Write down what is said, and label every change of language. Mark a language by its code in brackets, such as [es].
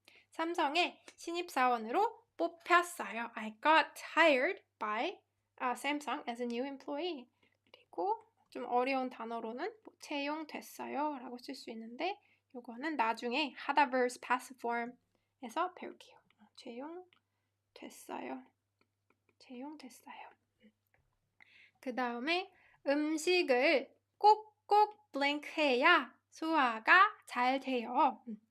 [ko] 삼성의 신입사원으로 뽑혔어요. [en] I got hired by Samsung as a new employee. [ko] 그리고 좀 어려운 단어로는 채용됐어요 라고 쓸 수 있는데 요거는 나중에 하다 [en] verbs passive form [ko] 에서 배울게요. 채용됐어요. 그 다음에 음식을 꼭꼭 blank 해야 소화가 잘 돼요.